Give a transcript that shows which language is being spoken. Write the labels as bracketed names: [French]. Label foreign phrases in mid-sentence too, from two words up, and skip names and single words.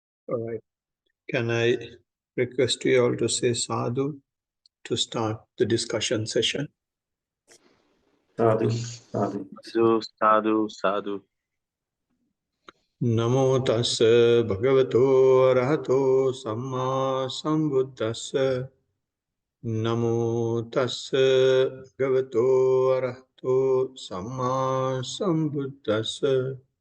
[English] All right. Can I request you all to say sadhu to start the discussion session? [Pali] Sadhu, sadhu. Sadhu, sadhu, sadhu. Namo tassa bhagavato arahato samma sambuddhassa. Namo tassa bhagavato arahato samma sambuddhassa.